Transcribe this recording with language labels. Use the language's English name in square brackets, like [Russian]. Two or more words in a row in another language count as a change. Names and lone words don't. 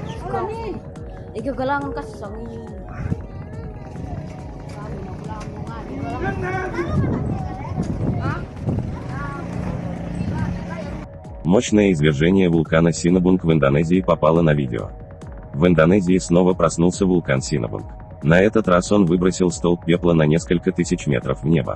[Filipino] kami. Ikaw galangan kasi sa ngayon. Sabi na kulang mo nga. [Russian] Мощное извержение вулкана Синабунг в Индонезии попало на видео. В Индонезии снова проснулся вулкан Синабунг. На этот раз он выбросил столб пепла на несколько тысяч метров в небо.